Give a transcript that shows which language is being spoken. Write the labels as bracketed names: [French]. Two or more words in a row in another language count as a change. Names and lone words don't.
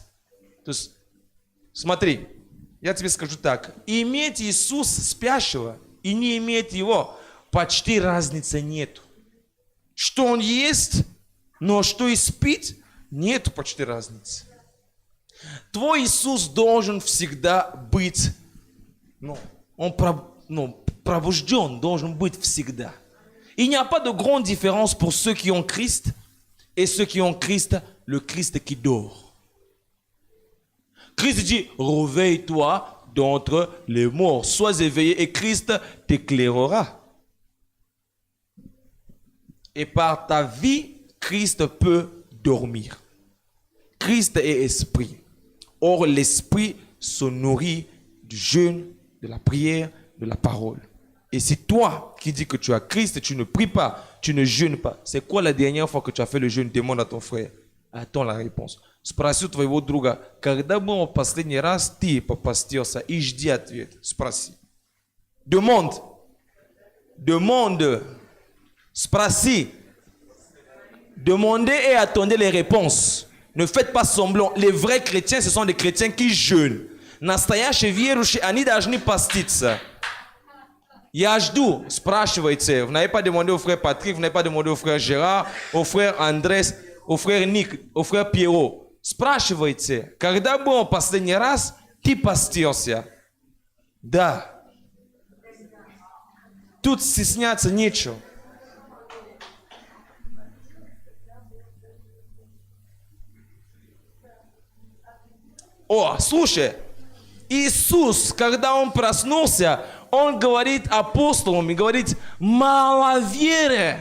[Russian] То есть, смотри, я тебе скажу так, иметь Иисуса спящего и не иметь его, почти разницы нет. Что он есть, но что и спит, нет почти разницы. Твой Иисус должен всегда быть, пробужден, должен быть всегда. [French] Il n'y a pas de grande différence pour ceux qui ont Christ et ceux qui ont Christ, le Christ qui dort. Christ dit, réveille-toi d'entre les morts, sois éveillé et Christ t'éclairera. Et par ta vie, Christ peut dormir. Christ est esprit. Or, l'esprit se nourrit du jeûne, de la prière, de la parole. Et si toi qui dis que tu as Christ, tu ne pries pas, tu ne jeûnes pas, c'est quoi la dernière fois que tu as fait le jeûne? Demande à ton frère. Attends la réponse. [Russian] Спроси у твоего друга, когда был последний раз ты попастился, и жди ответ. Спроси. [French] Demande. Sprosi. Demandez et attendez les réponses. Ne faites pas semblant. Les vrais chrétiens, ce sont des chrétiens qui jeûnent. [Russian] Настоящие верующие, они должны поститься. Я жду. Спрашивайте. [French] Vous n'avez pas demandé au frère Patrick, vous n'avez pas demandé au frère Gérard, au frère Andrés, au frère Ник, au frère Pierrot. [Russian] Спрашивайте. Когда был последний раз ты постился? Да. Тут стесняться нечего. О, слушай, Иисус, когда Он проснулся, Он говорит апостолам и говорит, мало веры.